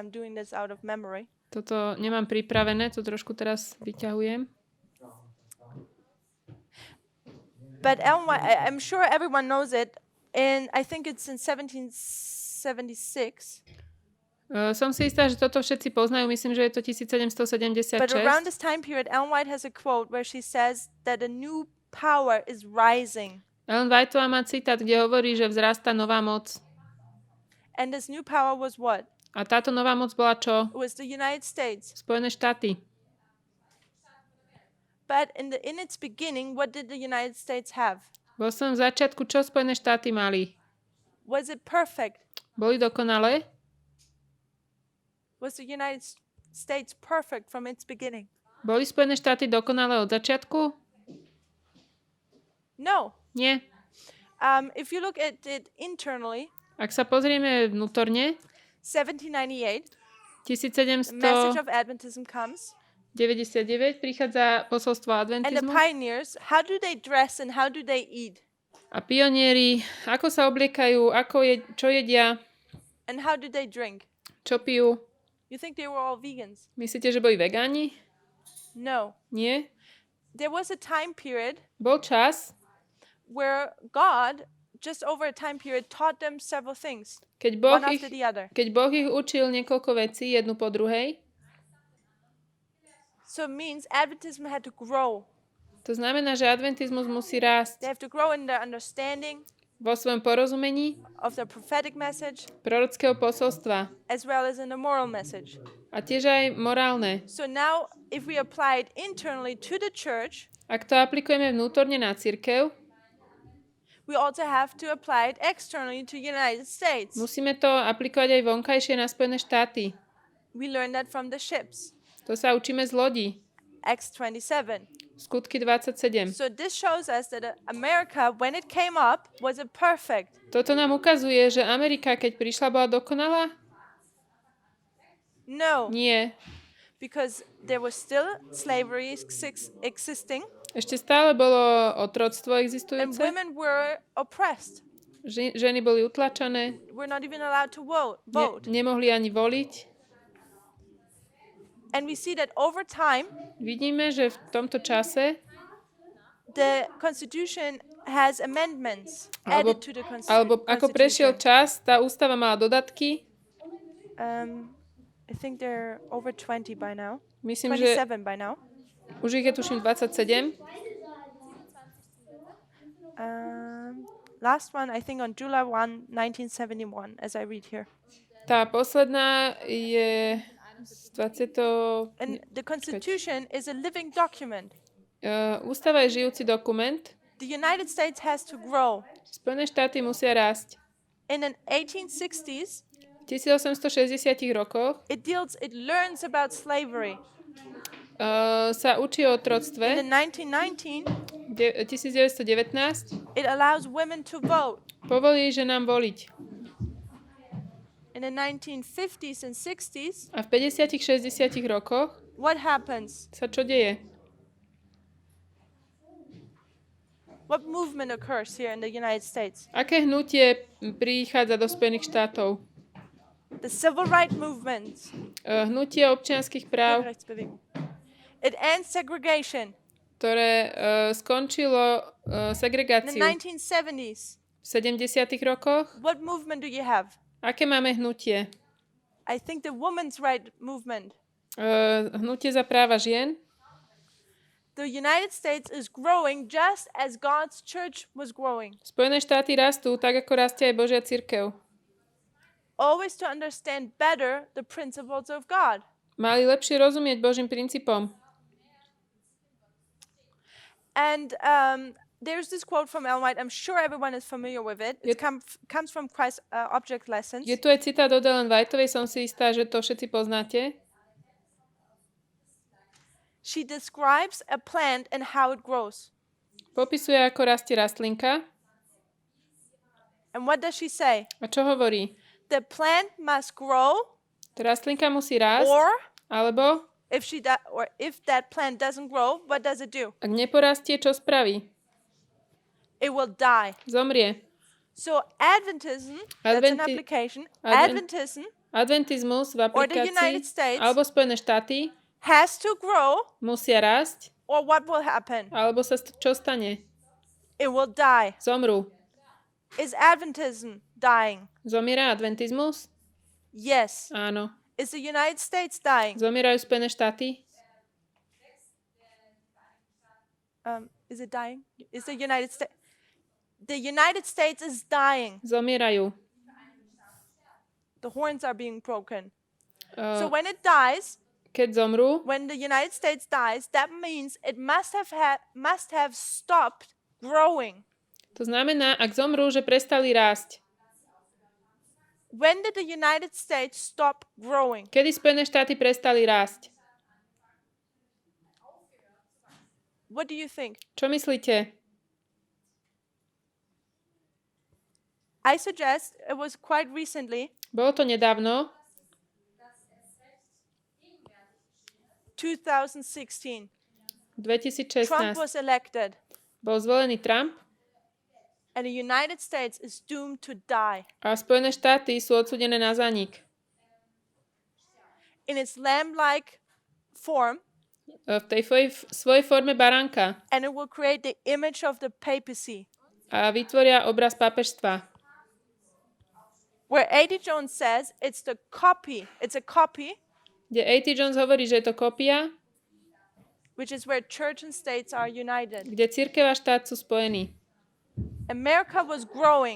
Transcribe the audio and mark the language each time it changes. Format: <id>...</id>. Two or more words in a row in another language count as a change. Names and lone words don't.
<en>I'm doing this out of memory.</en> <sk>toto nemám pripravené, to trošku teraz vyťahujem.</sk> <en>But Ellen White, I'm sure everyone knows it. And I think it's in 1776.</en> <sk>Som si istá, že toto všetci poznajú. Myslím, že je to</sk> <en>But around 1776. this time period, Ellen White has a quote where she says that a new power is rising.</en> <sk>Ellen Whiteová má citát, kde hovorí, že vzrastá nová moc.</sk> <en>And this new power was what?</en> <sk>A táto nová moc bola čo?</sk> <en>It was the United States.</en> <sk>Spojené štáty.</sk> <en>But in its beginning, what did the United States have?</en> <sk>Vo svojom začiatku, čo Spojené štáty mali?</sk> <en>Was it perfect?</en> <sk>Boli dokonalé?</sk> <en>Was the United States perfect from its beginning?</en> <sk>Boli Spojené štáty dokonalé od začiatku?</sk> <en>No.</en> <sk>Nie.</sk> <en>If you look at it internally,</en> <sk>Ak sa pozrieme vnútorne,</sk> <en>1798, the 1799 message of Adventism comes.</en> <sk>prichádza posolstvo</sk> <en>And the</en> <sk>adventizmu.</sk> <en>pioneers, how do they dress and how do they eat?</en> <sk>A pionieri, ako sa obliekajú, čo jedia,</sk> <en>And how do they drink?</en> <sk>čo pijú.</sk> <en>You think they were all vegans?</en> <sk>Myslíte, že boli vegáni?</sk> <en>No.</en> <sk>Nie.</sk> <en>There was a time period</en> <sk>Bol čas,</sk> <en>where God, just over a time period, taught them several things,</en> <sk>keď Boh</sk> <en>one after the other.</en> <sk>ich učil niekoľko vecí, jednu po druhej.</sk> <en>So it means Adventism had to grow.</en> <sk>To znamená, že adventizmus musí rásť</sk> <en>They have to grow in their understanding</en> <sk>vo svojom porozumení</sk> <en>of the prophetic message</en> <sk>prorockého posolstva</sk> <en>as well as in the moral message.</en> <sk>a tiež aj morálne.</sk> <en>So now, if we apply it internally to the church,</en> <sk>Ak to aplikujeme vnútorne na cirkev,</sk> <en>we also have to apply it externally to the United States.</en> <sk>musíme to aplikovať aj vonkajšie na Spojené štáty.</sk> <en>We learn that from the ships.</en> <sk>To sa učíme z lodí.</sk> <en>Acts 27.</en> <sk>Skutky 27.</sk> <en>So this shows us that America, when it came up, was it perfect?</en> <sk>Toto nám ukazuje, že Amerika, keď prišla, bola dokonalá?</sk> <en>No,</en> <sk>Nie.</sk> <en>because there was still slavery existing</en> <sk>Ešte stále bolo otroctvo</sk> <en>and</en> <sk>existujúce.</sk> <en>women were oppressed.</en> <sk>Ženy boli utlačané.</sk> <en>Were not even allowed to vote.</en> <sk>Nemohli ani voliť.</sk> <en>And we see that over time,</en> <sk>Vidíme, že v tomto čase</sk> <en>the constitution has amendments</en> <sk>alebo,</sk> <en>added to the</en> <sk>alebo ako prešiel</sk> <en>constitution.</en> <sk>čas, tá ústava mala dodatky.</sk> <en>I think they're over 20 by now.</en> <sk>Myslím, že</sk> <en>27 by now.</en> <sk>už ich je tuším 27.</sk> <en>Last one, I think on July 1, 1971, as I read here.</en> <sk>Tá posledná je z 20.</sk> <en>And the constitution is a living document.</en> <sk>Ústava je žijúci dokument.</sk> <en>The United States has to grow.</en> <sk>Spojené štáty musia rásť.</sk> <en>In the 1860s,</en> <sk>V 1860 rokoch</sk> <en>it learns about slavery.</en> <sk>Sa učí o otroctve.</sk> <en>In the 1919,</en> <sk>1919</sk> <en>it allows women to vote.</en> <sk>povolí ženám voliť.</sk> <en>In the 1950s and 60s,</en> <sk>A v 50 60 rokoch</sk> <en>what happens?</en> <sk>sa čo deje?</sk> <en>What movement occurs here in the United States?</en> <sk>Aké hnutie prichádza do Spojených štátov?</sk> <en>The civil rights movement.</en> <sk>Hnutie občianskych práv,</sk> <en>It ends segregation.</en> <sk>ktoré skončilo</sk> <en>In the</en> <sk>segregáciu</sk> <en>1970s,</en> <sk>v 70 rokoch.</sk> <en>what movement do you have?</en> <sk>Aké máme hnutie?</sk> <en>I think the women's right movement.</en> <sk>Hnutie za práva žien.</sk> <en>The United States is growing just as God's church was growing.</en> <sk>Spojené štáty rastú tak, ako rastie aj Božia cirkev.</sk> <en>Always to understand better the principles of God.</en> <sk>Mali lepšie rozumieť Božím princípom.</sk> <en>And there's this quote from Ellen White. I'm sure everyone is familiar with it. It comes from Christ's object lessons.</en> <sk>Je tu aj citát od Ellen Whiteovej, som si istá, že to všetci poznáte.</sk> <en>She describes a plant and how it grows.</en> <sk>Popisuje, ako rastie rastlinka.</sk> <en>And what does she say?</en> <sk>A čo hovorí?</sk> <en>The plant must grow,</en> <sk>Tá rastlinka musí rásť,</sk> <en>or</en> <sk>alebo</sk> <en>if that plant doesn't grow, what does it do?</en> <sk>ak neporastie, čo spraví?</sk> <en>It will die.</en> <sk>Zomrie.</sk> <en>So Adventism, that's an application. Adventism</en> <sk>Adventizmus v</sk> <en>or the United</en> <sk>aplikácii</sk> <en>States</en> <sk>alebo Spojené štáty</sk> <en>has to grow,</en> <sk>musia rásť,</sk> <en>or what will happen?</en> <sk>alebo sa čo stane?</sk> <en>It will die.</en> <sk>Zomrú.</sk> <en>Is Adventism dying?</en> <sk>Zomiera adventizmus?</sk> <en>Yes.</en> <sk>Áno.</sk> <en>Is the United States dying?</en> <sk>Zomierajú Spojené štáty?</sk> <en>Is it dying? Is the United States? The United States is dying.</en> <sk>Zomierajú.</sk> <en>The horns are being broken. So when it dies,</en> <sk>Keď zomrú,</sk> <en>when the United States dies, that means it must have stopped growing.</en> <sk>to znamená, ak zomrú, že prestali rásť.</sk> <en>When did the United States stop growing?</en> <sk>Kedy Spojené štáty prestali rásť?</sk> <en>What do you think?</en> <sk>Čo myslíte?</sk> <en>I suggest it was quite recently,</en> <sk>Bolo to nedávno,</sk> <en>2016.</en> <sk>2016.</sk> <en>Trump was elected,</en> <sk>Bol zvolený Trump</sk> <en>and the United States is doomed to die.</en> <sk>a Spojené štáty sú odsúdené na zánik.</sk> <en>In its lamb-like form,</en> <sk>V tej svojej forme baránka</sk> <en>and it will create the image of the papacy.</en> <sk>a vytvoria obraz pápežstva.</sk> <en>Where A.D. Jones says it's a copy,</en> <sk>Kde A.T. Jones hovorí, že je to kopia,</sk> <en>which is where church and states are united.</en> <sk>kde cirkev a štát sú spojení.</sk> <en>America was growing</en>